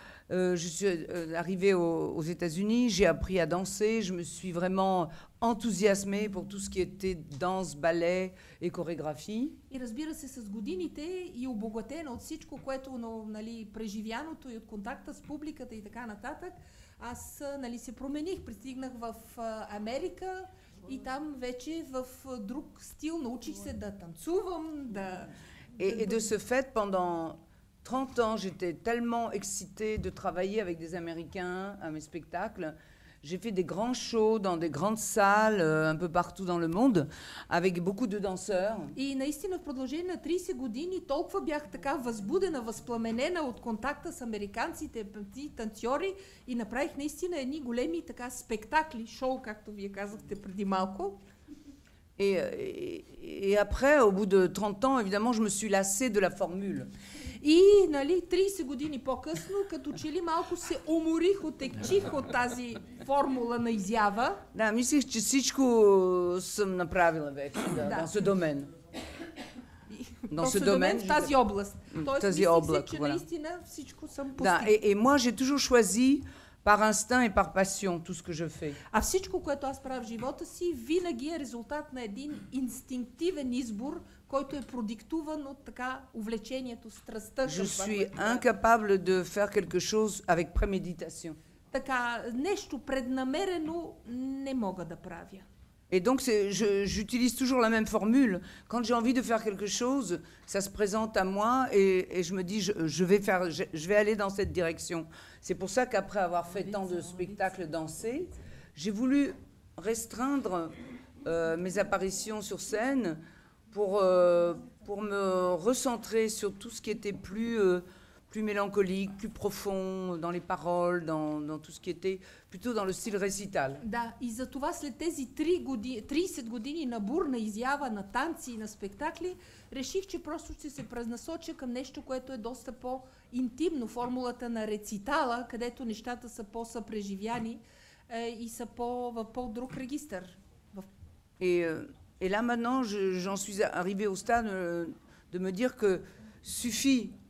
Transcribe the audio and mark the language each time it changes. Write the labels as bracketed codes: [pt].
[fr] Je suis arrivée aux États-Unis, j'ai appris à danser, je me suis vraiment enthousiasmée pour tout ce qui était danse, ballet et chorégraphie. [bg] И разбира се, с годините и обогатена от всичко, което, нали, преживяното и от контакта с публиката и така нататък, аз, нали, се промених, пристигнах в Америка и там вече в друг стил научих се да танцувам, да... [fr] Et de ce fait, pendant 30 ans, j'étais tellement excitée de travailler avec des Américains à mes spectacles J'ai fait des grands shows dans des grandes salles un peu partout dans le monde, avec beaucoup de danseurs. [bg] И наистина в продължение на 30 години толкова бях така възбудена, възпламенена от контакта с американците, танцори и направих наистина едни големи така спектакли, шоу, както вие казахте преди малко. [fr] Et après, au bout de 30 ans, évidemment, je me suis lassée de la formule. [bg] И, нали, 30 години по-късно, като че ли малко се уморих, отекчих от тази формула на изява. Да, мислих, че всичко съм направила вече, [fr] dans ce domaine. Dans ce domaine, [bg] в тази област. Тоест, мислих си, че наистина всичко съм постигнала. [fr] Да, et moi, j'ai toujours choisi par instinct et par passion tout ce que je fais. [bg] А всичко, което аз правя в живота си, винаги е резултат на един инстинктивен избор, който е продиктуван от така увлечението, страстта. [fr] Je suis incapable de faire quelque chose avec préméditation. [bg] Така, нещо преднамерено не мога да правя. [fr] Et donc, j'utilise toujours la même formule. Quand j'ai envie de faire quelque chose, ça se présente à moi et je me dis, je vais aller dans cette direction. C'est pour ça qu'après avoir fait tant de spectacles dansés, j'ai voulu restreindre mes apparitions sur scène pour me recentrer sur tout ce qui était plus mélancolique, plus profond dans les paroles, dans tout ce qui était plutôt dans le style récital. [bg] Да, и за това след тези 30 години на бурна изява, на танци и на спектакли, реших, че просто ще се пренасоча към нещо, което е доста по-интимно, формулата на рецитала, където нещата са по-съпреживяни и са в по-друг регистър. [fr] Et là maintenant, j'en suis arrivée au stade de me dire que suffit.